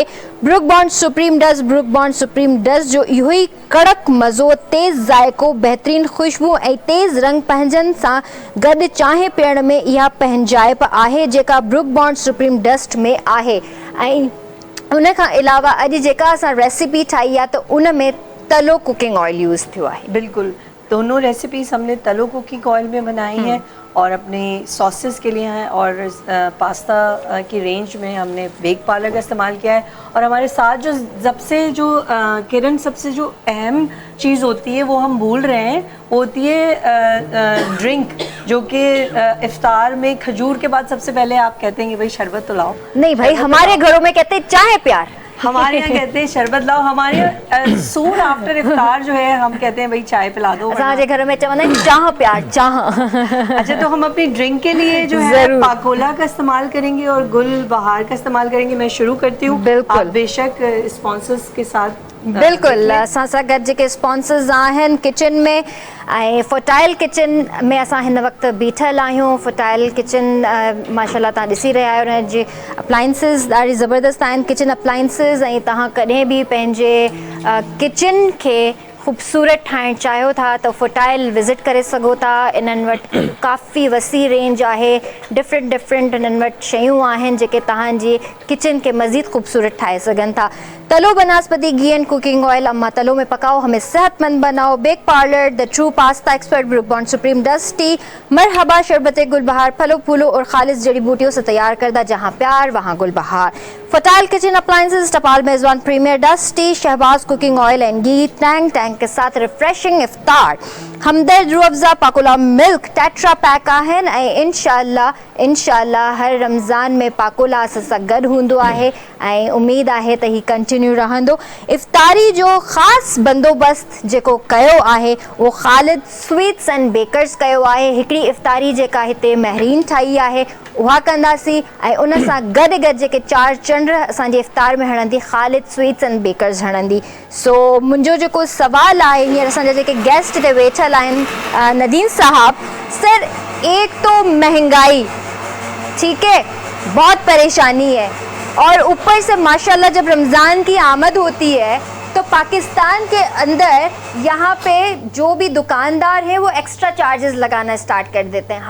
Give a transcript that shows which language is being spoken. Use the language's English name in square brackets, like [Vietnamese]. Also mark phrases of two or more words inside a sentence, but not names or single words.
[Sindhi] ब्रुक बॉन्ड सुप्रीम डज़ जो इहो ई कड़क मज़ो, तेज़ ज़ाइको, बहितरीन ख़ुशबू ऐं तेज़ रंग पंहिंजनि सां गॾु चांहि पीअण में इहा पंहिंजाइप आहे जेका ब्रुक बॉन्ड सुप्रीम डस्ट में आहे। ऐं उन खां अलावा अॼु जेका असां रेसिपी ठाही आहे त उन में तलो [English] cooking oil [Sindhi] यूज़ थियो आहे। [Urdu] بالکل، دونوں ریسیپیز ہم نے تلو [English] cooking oil [Urdu] میں بنائی ہیں اور اپنے ساسز کے لیے ہیں اور پاستا کی رینج میں ہم نے بیک پارلر کا استعمال کیا ہے. اور ہمارے ساتھ جو کرن سب سے جو اہم چیز ہوتی ہے وہ ہم بھول رہے ہیں، وہ ہوتی ہے ڈرنک، جو کہ افطار میں کھجور کے بعد سب سے پہلے آپ کہتے ہیں کہ بھائی شربت تو لاؤ. نہیں بھائی، ہمارے گھروں میں کہتے ہیں چائے پیار, ہمارے یہاں کہتے ہیں شربت لاؤ۔ ہمارے [English] soon after [Urdu] افطار جو ہے ہم کہتے ہیں بھائی چائے پلا دو. [Sindhi] असांजे घर में चवंदा आहिनि चाह प्यार चाह। [Urdu] اچھا، تو ہم اپنی ڈرنک کے لیے جو ہے پاکولا کا استعمال کریں گے اور گل بہار کا استعمال کریں گے. میں شروع کرتی ہوں، آپ بےشک اسپانسرز کے ساتھ. بالکل, [Sindhi] असां सां गॾु जेके स्पॉन्सर्स आहिनि किचन में ऐं फर्टाइल किचन में असां हिन वक़्तु बीठल आहियूं। फर्टाइल किचन माशाल्लाह तव्हां ॾिसी रहिया आहियो, हुन जी अप्लाइंसिस ॾाढी ज़बरदस्त आहिनि, [English] kitchen appliances. [Sindhi] ऐं तव्हां कॾहिं बि पंहिंजे किचन खे ख़ूबसूरत ठाहिणु चाहियो था त फर्टाइल विज़िट करे सघो था। इन्हनि वटि काफ़ी वसी रेंज आहे, डिफरेंट इन्हनि वटि शयूं आहिनि जेके तव्हांजी किचन खे मज़ीद ख़ूबसूरत ठाहे सघनि था। [Urdu] تلو بناسپتی گھی اینڈ کوکنگ آئل، اماں تلو میں پکاؤ ہمیں صحت مند بناؤ. بیک پارلر, [English] the true pasta expert, [Urdu] ، بروک بانڈ سپریم ڈسٹ ٹی، مرحبا شربت گل بہار، پھلوں پھولوں اور خالص جڑی بوٹیوں سے تیار کردہ جہاں پیار وہاں گل بہار. [Sindhi] फर्टाइल किचन अप्लायंसेज, टपाल मेज़बान प्रीमियर डस्ट टी, शहबाज कुकिंग ऑयल एंड घी, [Urdu] ٹینک کے ساتھ ریفریشنگ افطار, [Sindhi] हमदर्द रूह अफ़ज़ा, पाकुला [English] milk tetra pack [Sindhi] आहिनि ऐं इंशाअल्लाह हर रमज़ान में पाकुला असां सां गॾु हूंदो आहे ऐं उमेद आहे त ही कंटिन्यू रहंदो। इफ्तारी जो ख़ासि बंदोबस्त जेको कयो आहे उहो ख़ालिद स्वीट्स एंड बेकर्स कयो आहे। हिकिड़ी इफ्तारी जेका हिते महरीन ठाही आहे उहा कंदासीं ऐं उन सां गॾु जेके 4 चंड असांजे इफ्तार में हणंदी ख़ालिद स्वीट्स एंड बेकर्स हणंदी। सो मुंहिंजो जेको सवाल आहे हींअर असांजा जेके गेस्ट हिते वेठल आहिनि, [Urdu] ندیم صاحب، سر ایک تو مہنگائی، ٹھیک ہے، بہت پریشانی ہے، اور اوپر سے ماشاءاللہ جب رمضان کی آمد ہوتی ہے تو پاکستان کے اندر یہاں پہ جو بھی دکاندار ہیں وہ [English] extra charges [Urdu] لگانا اسٹارٹ کر دیتے ہیں.